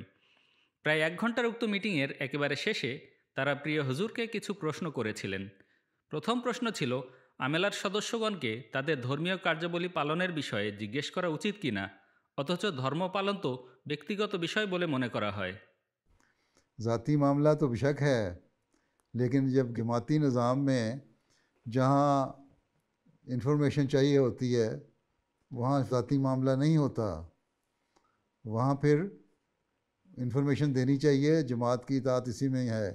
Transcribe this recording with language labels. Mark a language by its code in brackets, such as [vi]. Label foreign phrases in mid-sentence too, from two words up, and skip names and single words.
[bn] প্রায় 1 ঘন্টার উক্ত মিটিংয়ের একেবারে শেষে তারা প্রিয় হুজুরকে কিছু প্রশ্ন করেছিলেন। প্রথম প্রশ্ন ছিল আমেলার সদস্যগণকে তাদের ধর্মীয় কার্যাবলী পালনের বিষয়ে জিজ্ঞেস করা উচিত কিনা, অথচ ধর্ম পালন তো ব্যক্তিগত বিষয় বলে মনে করা হয়। [ur] ذاتی معاملہ تو بے شک ہے، لیکن جب جماعتی نظام میں جہاں انفارمیشن چاہیے ہوتی ہے وہاں ذاتی معاملہ نہیں ہوتا، وہاں پھر انفارمیشن دینی چاہیے، جماعت کی اطاعت اسی میں ہی ہے۔